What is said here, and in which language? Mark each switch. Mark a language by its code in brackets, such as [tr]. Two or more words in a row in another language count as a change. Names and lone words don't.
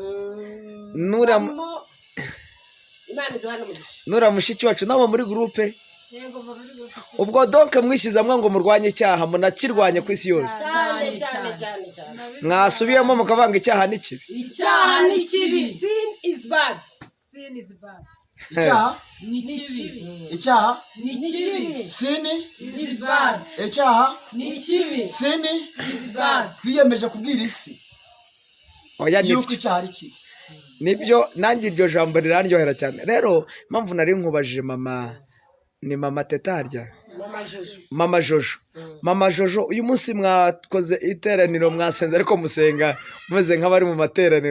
[rw] Imana duhana umugisha. Nura mushiki wacu nawe muri groupe. Ubwo donc mwishyizamwe ngo murwanye icyaha, munakirwanye ku isi yose. Cyane. Mwasubiyemo mukavanga icyaha ni kibi. Icyaha ni kibi. [en] Sin is bad. [rw] Icyaha ni kibi. Icyaha ni kibi. [en] Sin is bad. [rw] Icyaha ni kibi. [en] Sin is bad. [rw] Twiyemeje kubwira isi yuko icyaha ari kibi. Nibyo nanjye iryo jambo rirandyohera cyane. Rero impamvu nari nkubajije mama, ni mama Tetarya, mama Jojo. Uyu munsi mwakoze iteraniro, mwasenze ariko musenga mumeze nk'abari mu materaniro.